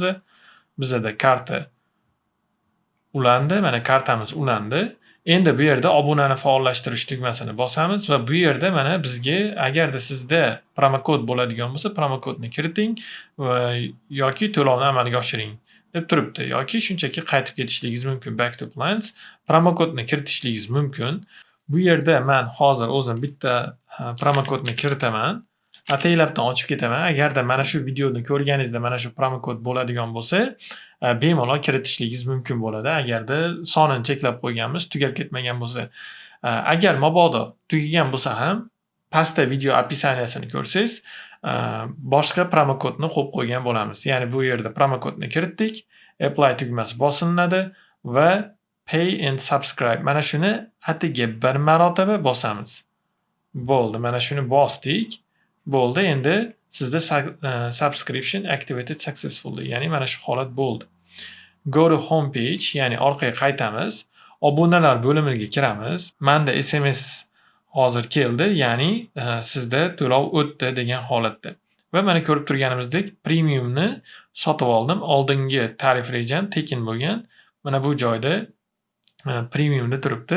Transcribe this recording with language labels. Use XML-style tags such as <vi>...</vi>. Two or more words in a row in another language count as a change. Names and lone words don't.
<uz>Bizda karta ulandi. Mana kartamiz ulandi. Endi bu yerda obunani faollashtirish tugmasini bosamiz va bu yerda mana bizga agarda sizda promokod bo'ladigan bo'lsa, promokodni kiriting va yoki to'lovni amalga oshiring deb turibdi. Yoki shunchaki qaytib ketishligingiz mumkin.</uz> <en>Back to plans.</en> <uz>Promokodni kiritishligingiz mumkin. Bu yerda men hozir o'zim bitta promokodni kiritaman. Ataylabdan ochib ketaman. Agarda mana shu videoni ko'rganingizda mana shu promokod bo'ladigan bo'lsa, bemalol kiritishligingiz mumkin bo'ladi. Agarda sonini cheklab qo'yganmiz, tugab ketmagan bo'lsa. Agar mabodo tugagan bo'lsa ham, pastda video opisaniyasini ko'rsangiz, boshqa promokodni qo'yib qo'ygan bo'lamiz. Ya'ni bu yerda promokodni kiritdik, apply tugmasi bosiladi va</uz> <en>pay and subscribe.</en> <uz>Mana shuni atiga bir marotaba bosamiz. Bo'ldi, mana shuni bosdik. Bo'ldi, endi sizda</uz> <en>subscription activated successfully,</en> <uz>ya'ni mana shu holat bo'ldi.</uz> <en>Go to home page,</en> <uz>ya'ni orqaga qaytamiz. Obunalar bo'limiga kiramiz. Menda SMS hozir keldi, ya'ni sizda to'lov o'tdi degan holatda. Va mana ko'rib turganimizdek premiumni sotib oldim. Oldingi tarif rejam tekin bo'lgan. Mana bu joyda premiumda turibdi.</uz>